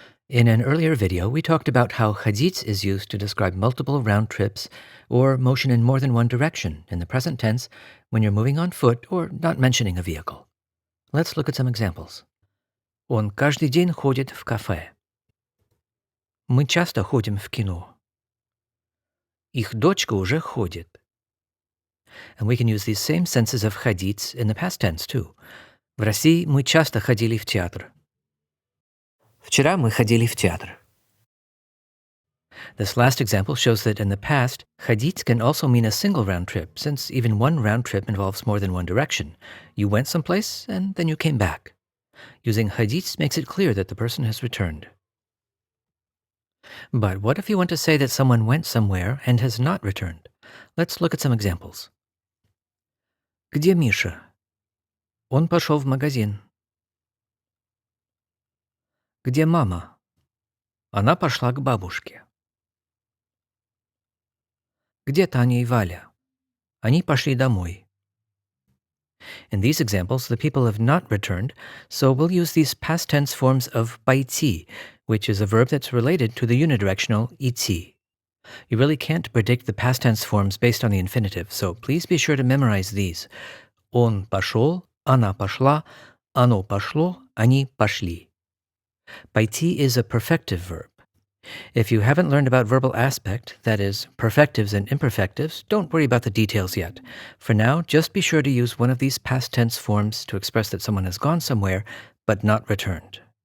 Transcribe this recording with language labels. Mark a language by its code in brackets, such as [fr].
[en] In an earlier video, we talked about how ходить is used to describe multiple round trips or motion in more than one direction in the present tense when you're moving on foot or not mentioning a vehicle. Let's look at some examples. [ru] Он каждый день ходит в кафе. Мы часто ходим в кино. Их дочка уже ходит. [en] And we can use these same senses of ходить in the past tense too. [ru] В России мы часто ходили в театр. Вчера мы ходили в театр. [en] This last example shows that in the past, ходить can also mean a single round trip, since even one round trip involves more than one direction. You went someplace, and then you came back. Using ходить makes it clear that the person has returned. But what if you want to say that someone went somewhere and has not returned? Let's look at some examples. [ru] Где Миша? Он пошел в магазин. Где мама? Она пошла к бабушке. Где Таня и Валя? Они пошли домой. [en] In these examples, the people have not returned, so we'll use these past tense forms of пойти, which is a verb that's related to the unidirectional идти. You really can't predict the past tense forms based on the infinitive, so please be sure to memorize these. [ru] Он пошел, она пошла, оно пошло, они пошли. [en] Пойти is a perfective verb. If you haven't learned about verbal aspect, that is, perfectives and imperfectives, don't worry about the details yet. For now, just be sure to use one of these past tense forms to express that someone has gone somewhere, but not returned.